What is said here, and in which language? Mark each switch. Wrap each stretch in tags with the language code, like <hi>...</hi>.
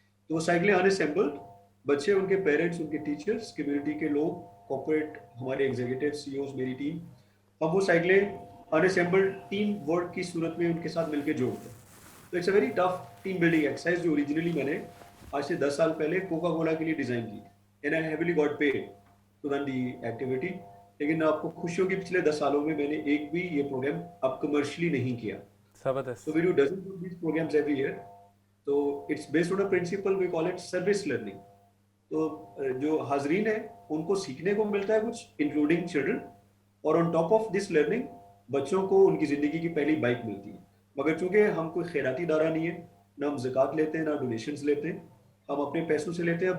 <ur>تو وہ سائیکلیں اناسمبلڈ, بچے, ان کے پیرنٹس, ان کے ٹیچرس, کمیونٹی کے لوگ, کارپوریٹ ہمارے ایگزیکٹو سی اوز, میری ٹیم, ہم وہ سائیکلیں اناسمبلڈ ٹیم ورک کی صورت میں ان کے ساتھ مل کے جوڑتے ہیں.</ur> <en>تو it's a very tough team building exercise</en> <ur>جو اوریجنلی میں نے آج سے 10 سال پہلے کوکا کولا کے لیے ڈیزائن کی,</ur> <en>And I heavily got paid to run the activity.</en> <ur>لیکن آپ کو خوشیوں کی پچھلے 10 سالوں میں نے ایک بھی یہ پروگرام اب کمرشلی نہیں کیا. زبردست.</ur> <en>So we do dozens of these programs every year. So it's based on a principle we call it service learning.</en> <ur>تو جو حاضرین ہیں ان کو سیکھنے کو ملتا ہے کچھ,</ur> <en>including children,</en> <ur>اور</ur> <en>on top of this learning</en> <ur>بچوں کو ان کی زندگی کی پہلی بائک ملتی ہے. مگر چونکہ ہم کوئی خیراتی ادارہ نہیں ہے, نہ ہم زکوٰۃ لیتے ہیں, نہ ڈونیشنز لیتے ہیں, ہم اپنے پیسوں سے لیتے ہیں.</ur>